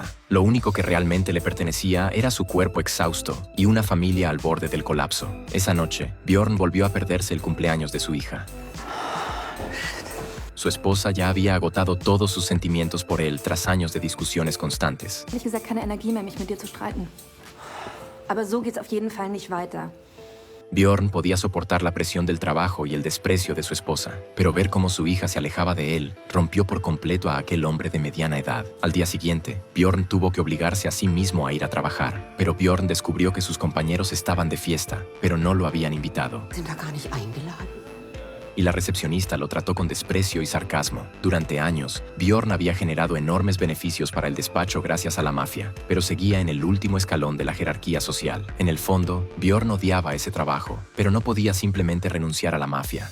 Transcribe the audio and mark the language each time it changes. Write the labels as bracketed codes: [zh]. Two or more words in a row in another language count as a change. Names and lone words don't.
[es] Lo único que realmente le pertenecía era su cuerpo exhausto y una familia al borde del colapso. Esa noche, Bjorn volvió a perderse el cumpleaños de su hija. Su esposa ya había agotado todos sus sentimientos por él tras años de discusiones constantes. [de] Ehrlich gesagt keine Energie mehr, mich mit dir zu streiten. Aber so geht's auf jeden Fall nicht weiter. [es] Bjorn podía soportar la presión del trabajo y el desprecio de su esposa, pero ver cómo su hija se alejaba de él rompió por completo a aquel hombre de mediana edad. Al día siguiente, Bjorn tuvo que obligarse a sí mismo a ir a trabajar, pero Bjorn descubrió que sus compañeros estaban de fiesta, pero no lo habían invitado. [de] Sind da gar nicht eingeladen? [es] Y la recepcionista lo trató con desprecio y sarcasmo. Durante años, Bjorn había generado enormes beneficios para el despacho gracias a la mafia, pero seguía en el último escalón de la jerarquía social. En el fondo, Bjorn odiaba ese trabajo, pero no podía simplemente renunciar a la mafia.